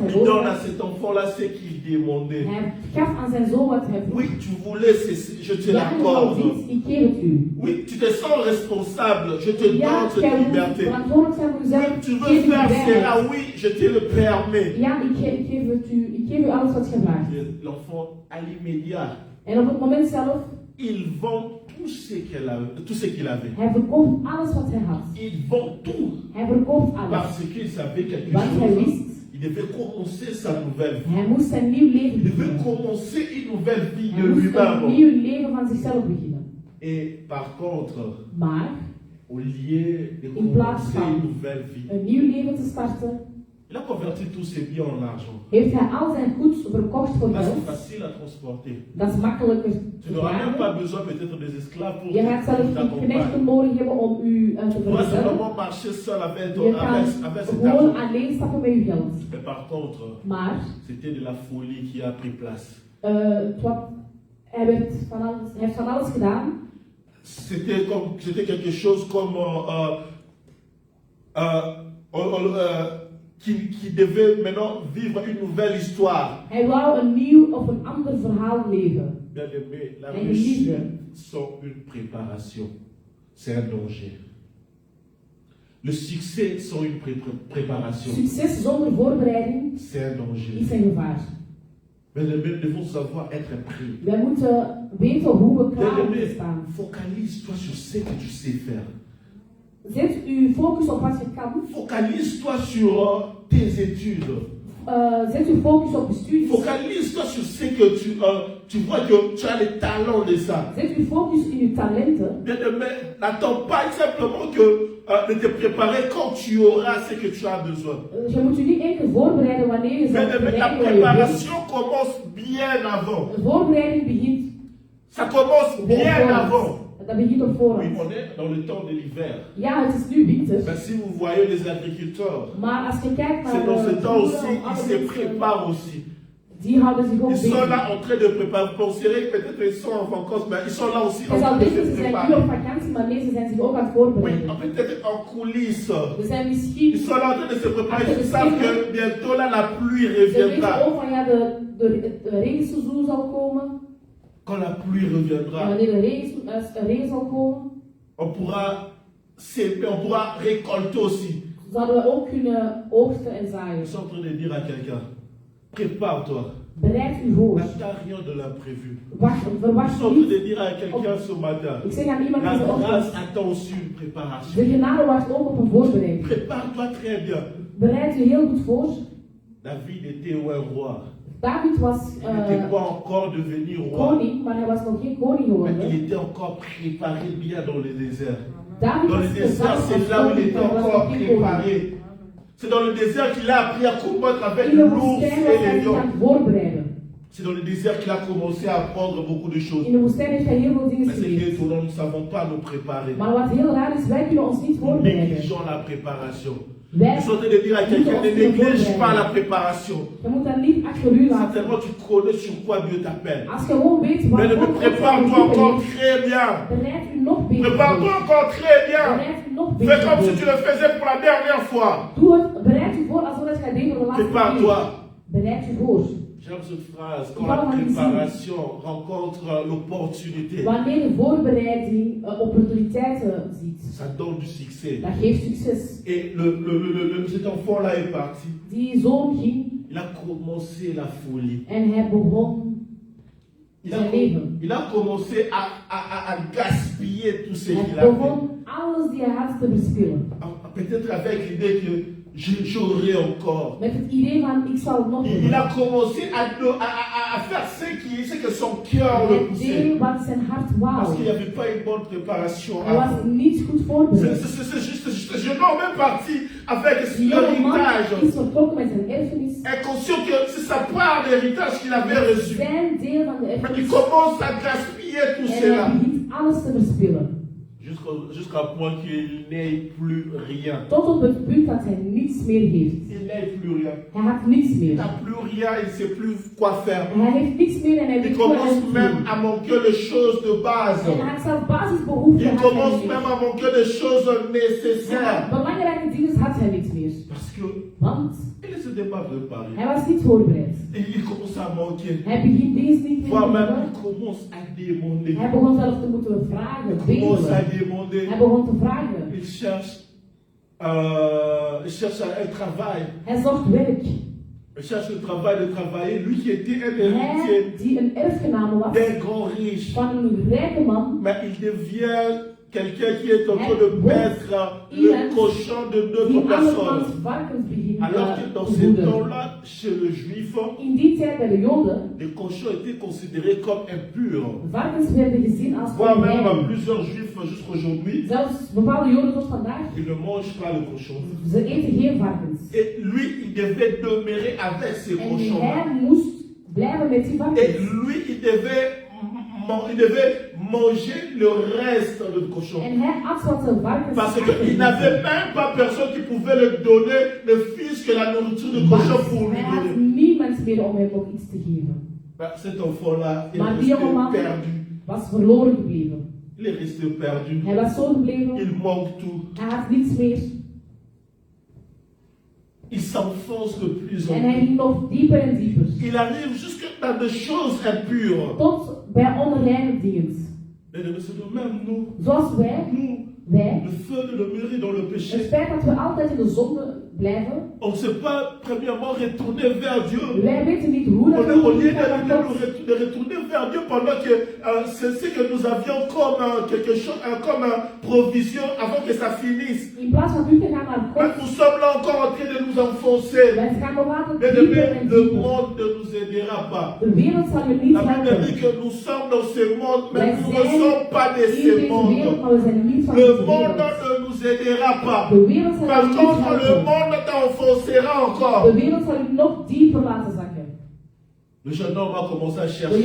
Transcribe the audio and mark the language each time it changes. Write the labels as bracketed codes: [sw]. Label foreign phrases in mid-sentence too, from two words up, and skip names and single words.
[fr] Il [nl] nodig [fr] donne à [nl] had. [fr] cet enfant-là ce qu'il demandait. [nl] Hij gaf aan zijn zoon wat hij vroeg. [fr] Oui, tu voulais, je te [nl] Ja, je wou [fr] l'accorde. [nl] iets, ik geef het u. [fr] Oui, tu te sens responsable, je te [nl] Ja, [fr] donne cette [nl] jij moet [fr] liberté. [nl] verantwoordelijk zijn voor jezelf. [fr] Oui, tu [nl] Geef [fr] veux [nl] u [fr] faire [nl] vrijheid. [fr] cela, oui, je te le permets. [nl] Ja, ik geef het u. Ik geef u alles wat je vraagt. [fr] L'enfant, à l'immédiat, [nl] En op het moment zelf, [fr] il vend tout ce qu'il avait. [nl] hij verkoopt alles wat hij had. [fr] Il vend tout [nl] Hij verkoopt alles. [fr] parce qu'il savait quelque [nl] Want hij [fr] chose. [nl] wist, [fr] Il devait commencer sa nouvelle vie. [nl] hij moest zijn nieuw leven [fr] Il devait [nl] beginnen. [fr] commencer une nouvelle vie de [nl] Hij moest een [fr] lui-même. [nl] nieuw leven van zichzelf beginnen. [fr] Et par contre, [nl] Maar, [fr] au lieu de [nl] in plaats [fr] commencer une [nl] van [fr] nouvelle vie, [nl] een nieuw leven te starten, [fr] il a converti tous ses biens en argent. [nl] heeft hij al zijn goed verkocht voor [fr] Là, c'est [nl] geld. [fr] facile à transporter. [nl] Dat is makkelijker [fr] Tu [nl] te [fr] n'auras même [nl] dragen. [fr] pas besoin peut-être des esclaves pour [nl] Je gaat zelf geen knechten [fr] t'accompagner. [nl] nodig hebben om u te [fr] Tu pourras [nl] vergezellen. [fr] simplement marcher seul avec [nl] Je [fr] avec cet [nl] kan gewoon [fr] argent. [nl] alleen stappen met uw geld. [fr] Mais par contre, [nl] Maar [fr] c'était de la folie qui a pris place. [nl] hij heeft van alles gedaan. [fr] C'était quelque chose comme qui devait maintenant vivre une nouvelle histoire. [nl] Hij wou een nieuw of een ander verhaal leven. [fr] Bien aimé, la [nl] En [fr] réussite [nl] liefde. [fr] sans une préparation, c'est un danger. Le succès sans une préparation, [nl] Succes zonder voorbereiding [fr] c'est un danger. [nl] is een gevaar. [fr] Bien aimé, nous devons savoir être prêts. [nl] Wij moeten weten hoe we [fr] Bien [nl] klaar [fr] aimé, [nl] moeten staan. [fr] focalise-toi sur ce que tu sais faire. [nl] Zet uw focus op wat je kan. [fr] Focalise-toi sur tes études. [nl] Zet uw focus op je studies. [fr] Focalise-toi sur ce que tu vois que tu as le talent de ça. [nl] Zet uw focus in uw talenten. [fr] Bien aimé, n'attends pas simplement de te préparer quand tu auras ce que tu as besoin. [nl] Je moet je niet enkel voorbereiden wanneer je [fr] Bien [nl] zult [fr] aimé, la [nl] bereiken wat je wilt. [fr] préparation commence bien avant. [nl] De voorbereiding begint [fr] Ça commence bien [nl] op [fr] avant. [nl] voorhand. Dat begint op [fr] Oui, [nl] voorhand. [fr] on est dans le temps de l'hiver. [nl] Ja, het is nu winter. [fr] Mais si vous voyez les agriculteurs, [nl] Maar als je kijkt naar [fr] c'est dans ce temps [nl] boeren, [fr] aussi, ils se préparent aussi. [nl] die houden zich ook [fr] Ils sont [nl] bezig. [fr] là en train de préparer. Vous penserez que peut-être ils sont en vacances, mais ils sont là aussi en [nl] Je [fr] train [nl] zal [fr] de [nl] denken, [fr] se [nl] ze zijn nu [fr] préparer. [nl] op vakantie, maar nee, ze zijn zich ook aan het [fr] Oui, [nl] voorbereiden. [fr] peut-être en coulisses. [nl] Ze zijn misschien, [fr] Ils sont là en train de se préparer. Ils savent que bientôt là, la pluie [nl] ze weten [fr] reviendra. [nl] ook van ja, de regenseizoen zal komen. [fr] Quand la pluie [nl] En [fr] reviendra, [nl] wanneer de regen zal komen, [fr] on pourra s'aimer, on pourra récolter aussi. [nl] zouden we ook kunnen oogsten en zaaien. [fr] Je suis en train de dire à quelqu'un, prépare-toi. [nl] Bereid u voor. [fr] N'attends rien de l'imprévu. Je [nl] Verwacht [fr] suis en train [nl] niet. [fr] de dire à quelqu'un ce matin, [nl] Ik zeg aan iemand [fr] la [nl] deze [fr] grâce [nl] ochtend, [fr] attend aussi une préparation. [nl] de genade wacht ook op een voorbereiding. [fr] Prépare-toi très bien. [nl] Bereid u heel goed voor. [fr] David était un roi. [nl] David was [fr] Il n'était pas encore devenu roi. [nl] koning, maar hij was nog geen koning [fr] Mais [nl] geworden. [fr] il était encore préparé bien dans le désert. [nl] David [fr] Dans [nl] was [fr] le désert, c'est là où il était encore préparé. C'est dans le désert qu'il a appris à combattre avec [nl] In de [fr] l'ours [nl] woestijn was [fr] et [nl] hij [fr] les [nl] zich aan [fr] lions. [nl] het voorbereiden. [fr] C'est dans le désert qu'il a commencé à apprendre beaucoup de choses. [nl] In de woestijn heeft hij heel veel dingen [fr] Mais c'est [nl] geleerd. [fr] étonnant, nous ne savons pas nous préparer. [nl] Maar wat heel raar is, wij kunnen ons niet [fr] Nous [nl] voorbereiden. [fr] négligeons la préparation. [nl] Wij [fr] Je suis en train de dire à quelqu'un, ne néglige pas la préparation. [nl] Je moet dat niet achter u laten. [fr] Certainement, tu connais sur quoi Dieu t'appelle. [nl] Als je gewoon weet [fr] Mais [nl] wat [fr] prépare-toi encore très bien. [nl] bereid u nog beter [fr] Prépare-toi [nl] voor. [fr] encore très bien. [nl] Bereid u nog [fr] Fais [nl] beter [fr] comme si tu [nl] voor. [fr] le faisais pour la dernière fois. [nl] Doe het, bereid u voor alsof het gaat doen voor de laatste [fr] Prépare-toi. [nl] keer. Bereid u voor. [fr] J'aime cette phrase. Quand la préparation rencontre l'opportunité, [nl] Wanneer de voorbereiding opportuniteiten ziet, [fr] ça donne du succès. [nl] dat geeft succes. [fr] Et cet enfant-là est parti. [nl] Die zoon ging [fr] Il a commencé la folie. [nl] en hij begon zijn leven. [fr] Il a commencé à gaspiller tout ce qu'il [nl] Hij [fr] a [nl] begon [fr] fait. [nl] alles die hij had te verspillen. [fr] Peut-être avec l'idée que j'aurai encore. [nl] Met het idee van ik zal het nog [fr] Il [nl] doen. [fr] a commencé à faire ce que son cœur le [nl] Hij [fr] poussait. [nl] deed wat zijn hart [fr] Parce [nl] wou. [fr] qu'il n'y avait pas une bonne préparation [nl] Hij was [fr] avant. [nl] niet goed voorbereid. [fr] C'est juste, ce jeune homme est parti avec [nl] Die jonge man [fr] l'héritage. [nl] is vertrokken met zijn erfenis. [fr] Inconscient que c'est sa part d'héritage qu'il avait reçu. [nl] Zijn deel van de [fr] Mais il [nl] erfenis. [fr] commence à gaspiller tout [nl] En [fr] cela. [nl] hij begint alles te verspillen. [fr] Jusqu'au jusqu'à point qu'il n'ait plus rien. [nl] Tot op het punt dat hij niets meer heeft. [fr] Il n'ait plus rien. [nl] Hij heeft niets [fr] Il [nl] meer. [fr] n'a plus rien, il ne sait plus quoi faire. [nl] Hij heeft niets meer en hij [fr] Il [nl] weet niet wat hij [fr] commence [nl] moet [fr] même [nl] doen. [fr] à manquer de choses de base. [nl] En hij heeft zelfs basisbehoeften. [fr] Il [nl] had hij [fr] commence [nl] niet [fr] même [nl] meer. [fr] à manquer de choses [nl] Ja, [fr] nécessaires. [nl] belangrijke dingen had hij niets meer. [fr] Parce que [nl] Want [fr] il ne s'était pas préparé. [nl] hij was niet voorbereid. [fr] Et il commence à manquer. [nl] Hij begint deze niet meer [fr] Voire [nl] te [fr] même [nl] hebben. [fr] il commence à demander. [nl] Hij begon zelfs te moeten vragen, [fr] Il commence à [nl] bedelen. [fr] demander. [nl] Hij begon te vragen. [fr] Il cherche un travail. [nl] Hij zocht werk. [fr] Il cherche le travail de travailler. Lui qui était un [nl] Hij [fr] héritier [nl] die een erfgename was [fr] d'un grand riche. [nl] van een rijke man. [fr] Mais il devient quelqu'un qui est en train de mettre le cochon de [nl] Die [fr] d'autres personnes. [nl] andermans varkens begint [fr] Alors que dans [nl] te [fr] ces [nl] voeden. [fr] temps-là, chez le juif, [nl] In die tijd bij de Joden, [fr] les cochons étaient considérés comme impurs. [nl] varkens werden gezien als [fr] Voire même [nl] onrein. [fr] plusieurs juifs jusqu'aujourd'hui, [nl] Zelfs bepaalde Joden tot vandaag, [fr] ils ne mangent pas le cochon. [nl] ze eten geen varkens. [fr] Et lui, il devait demeurer avec ces [nl] En [fr] cochons-là. [nl] hij moest blijven met die [fr] Et [nl] varkens. [fr] lui, il devait manger le reste de cochon. [nl] En hij at wat de varkens [fr] Parce qu'il n'avait même pas personne qui pouvait lui donner le fils que la nourriture de cochon pour lui [nl] hij had [fr] donner. [nl] niemand meer om hem nog iets te geven. [fr] Ben, cet enfant-là est [nl] Maar die [fr] resté [nl] jongeman [fr] perdu. [nl] was verloren gebleven. [fr] Il est resté perdu. [nl] Hij was zo gebleven, [fr] Il manque tout. [nl] hij had niets meer. [fr] Il s'enfonce de plus en [nl] En hij [fr] plus. [nl] ging nog dieper en dieper. [fr] Il arrive jusque dans des choses impures. [nl] Tot bij onreine dingen. [fr] Mesdames et messieurs, même nous, [nl] Zoals wij, [fr] le feu de demeurer dans le [nl] het [fr] péché, [nl] feit dat we altijd in de zonde blijven, [fr] on ne s'est pas premièrement retourné vers Dieu. [nl] wij weten niet hoe dat [fr] Au lieu [nl] we [fr] de retourner vers Dieu pendant que c'est ce que nous avions comme quelque chose, comme provision avant que ça finisse. [nl] in plaats van nu te gaan naar [fr] Mais [nl] God, [fr] nous sommes là encore en train de nous enfoncer. [nl] wij gaan nog altijd [fr] Mais [nl] dieper en [fr] le [nl] dieper. [fr] monde ne nous aidera pas. [nl] De wereld zal je niet [fr] La Bible dit [nl] helpen. [fr] que nous sommes dans ce monde, mais [nl] Wij [fr] nous ne [nl] zijn [fr] sommes pas de [nl] in [fr] ce [nl] deze wereld, [fr] monde. [nl] maar we zijn niet van [fr] Le [nl] deze [fr] monde [nl] wereld. [fr] ne nous aidera pas. [nl] De wereld zal [fr] Par [nl] je niet [fr] contre, le [nl] helpen. [fr] monde t'enfoncera [nl] De [fr] encore. [nl] wereld zal je nog dieper laten zakken. [fr] Le jeune homme a commencé à chercher